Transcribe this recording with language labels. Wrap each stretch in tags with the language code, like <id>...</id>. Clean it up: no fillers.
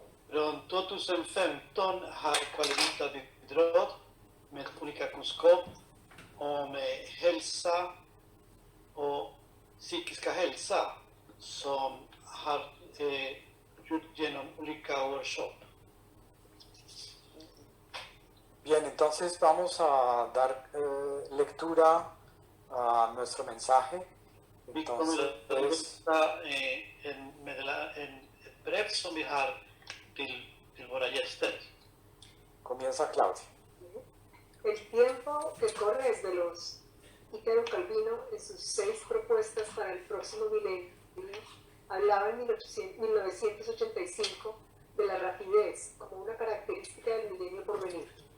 <sv>Från 2015 har Coalevita bidragit med olika kunskap om hälsa och psykiska hälsa som har gjort genom olika workshop.</sv> <es>Bien, entonces vamos a dar lectura a nuestro mensaje.</es> <sv>Vi kommer att läsa ett brev som vi har till våra gäster.</sv> <es>Comienza Claudia. El tiempo que corre es veloz. Italo Calvino, en sus 6 propuestas para el próximo milenio, hablaba en 1985 de la rapidez como una característica del milenio por venir.</es>